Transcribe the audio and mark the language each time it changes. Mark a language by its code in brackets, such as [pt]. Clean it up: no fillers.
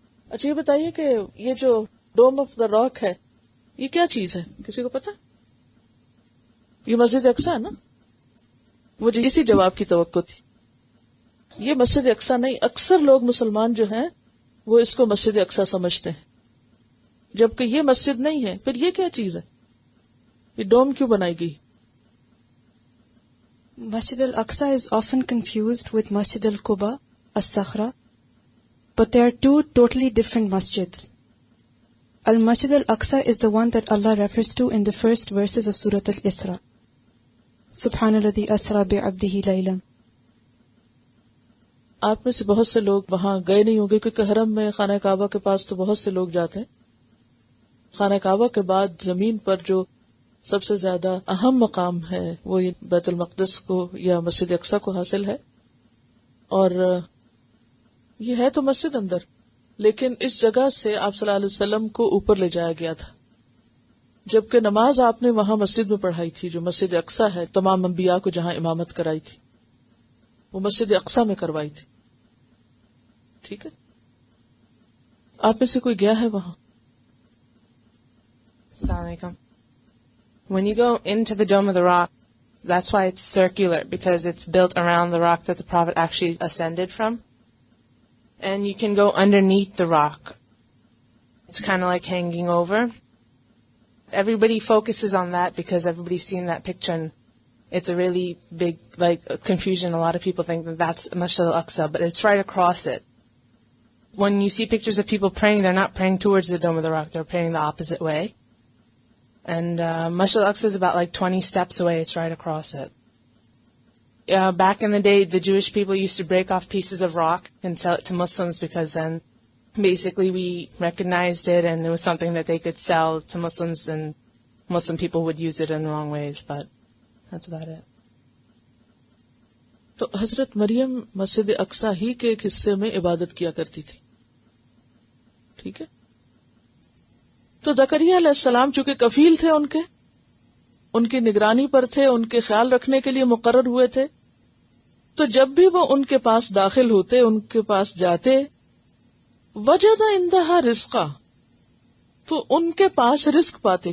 [ur] اچھا یہ بتائیے کہ یہ جو ڈوم آف دا راک ہے یہ کیا چیز ہے؟ کسی کو پتا؟ یہ مسجد اقصی ہے نا؟ مجھے اسی جواب کی توقع تھی. یہ مسجد اقصی نہیں، اکثر لوگ مسلمان جو ہیں وہ اس کو مسجد اقصی سمجھتے ہیں، جبکہ یہ مسجد نہیں ہے. پھر یہ کیا چیز ہے؟ یہ ڈوم کیوں بنائی گئی؟ [en] Masjid al-Aqsa is often confused with Masjid al-Quba, as-Sakhra, but they are two totally different masjids. Al-Masjid al-Aqsa is the one that Allah refers to in the first verses of Surah Al-Isra. [ar] Subhanalladhi asra bi'abdihi laylan. [ur] آپ میں سے بہت سے لوگ وہاں گئے نہیں ہوں گے کیونکہ حرم میں خانہ کعبہ کے پاس تو بہت سے لوگ جاتے ہیں. خانہ کعبہ کے بعد زمین پر جو سب سے زیادہ اہم مقام ہے وہ بیت المقدس کو یا مسجد اقصی کو حاصل ہے. اور یہ ہے تو مسجد اندر، لیکن اس جگہ سے آپ صلی اللہ علیہ وسلم کو اوپر لے جایا گیا تھا، جبکہ نماز آپ نے وہاں مسجد میں پڑھائی تھی جو مسجد اقصی ہے. تمام انبیاء کو جہاں امامت کرائی تھی وہ مسجد اقصی میں کروائی تھی. ٹھیک ہے. آپ میں سے کوئی گیا ہے وہاں؟ [ar] Assalamu alaikum. [en] When you go into the Dome of the Rock, that's why it's circular, because it's built around the rock that the Prophet actually ascended from. And you can go underneath the rock. It's kind of like hanging over. Everybody focuses on that because everybody's seen that picture, and it's a really big, confusion. A lot of people think that that's Masjid al-Aqsa, but it's right across it. When you see pictures of people praying, they're not praying towards the Dome of the Rock, they're praying the opposite way. And Masjid al-Aqsa is about 20 steps away. It's right across it. Back in the day, the Jewish people used to break off pieces of rock and sell it to Muslims, because then basically we recognized it and it was something that they could sell to Muslims, and Muslim people would use it in the wrong ways, but that's about it. [ur] تو حضرت مریم مسجد اقصی ہی کے ایک حصے میں عبادت کیا کرتی تھی. ٹھیک ہے. تو زکریا علیہ السلام چونکہ کفیل تھے ان کی نگرانی پر تھے، ان کے خیال رکھنے کے لیے مقرر ہوئے تھے، تو جب بھی وہ ان کے پاس داخل ہوتے، ان کے پاس جاتے، [ar] وجد عندها رزقا، [ur] تو ان کے پاس رزق پاتے.